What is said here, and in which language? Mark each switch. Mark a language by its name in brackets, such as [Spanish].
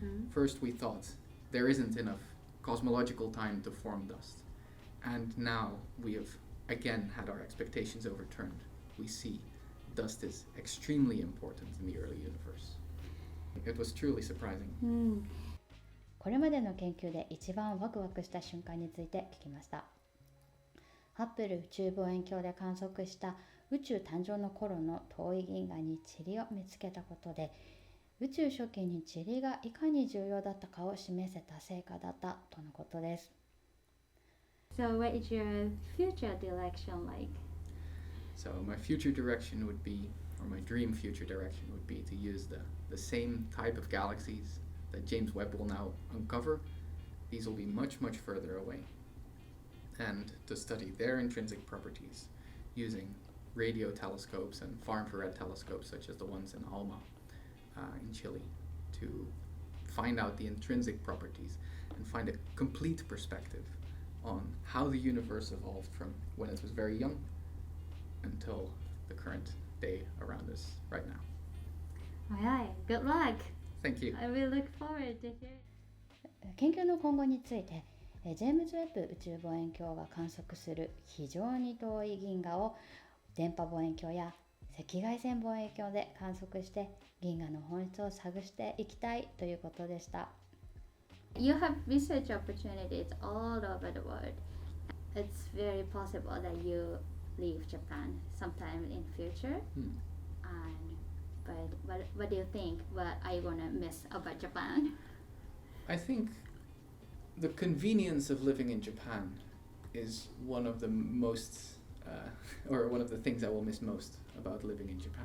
[English] First we thought there isn't enough cosmological time to form dust, and now we have again had our expectations overturned. We see dust is extremely important in the early universe. It was truly surprising. [Japanese] これまでの研究で一番ワクワクした瞬間について聞きました。ハッブル宇宙望遠鏡で観測した宇宙誕生の頃の遠い銀河に塵を見つけたことで、宇宙初期に塵がいかに重要だったかを示せた成果だったとのことです。 [English] So what is your future direction like? So my future direction would be, or my dream future direction would be to use the same type of galaxies that James Webb will now uncover. These will be much, much further away. And to study their intrinsic properties using radio telescopes and far-infrared telescopes such as the ones in ALMA in Chile, to find out the intrinsic properties and find a complete perspective on how the universe evolved from when it was very young until the current day around us right now. Alright, good luck! Thank you. I will look forward to hearing. [Japanese] 研究の今後について、ジェームズ・ウェッブ宇宙望遠鏡が観測する非常に遠い銀河を電波望遠鏡や赤外線望遠鏡で観測して銀河の本質を探していきたいということでした。 [English] You have research opportunities all over the world. It's very possible that you leave Japan sometime in future. But what do you think? What are you gonna miss about Japan? I think the convenience of living in Japan is one of the most, or one of the things I will miss most about living in Japan.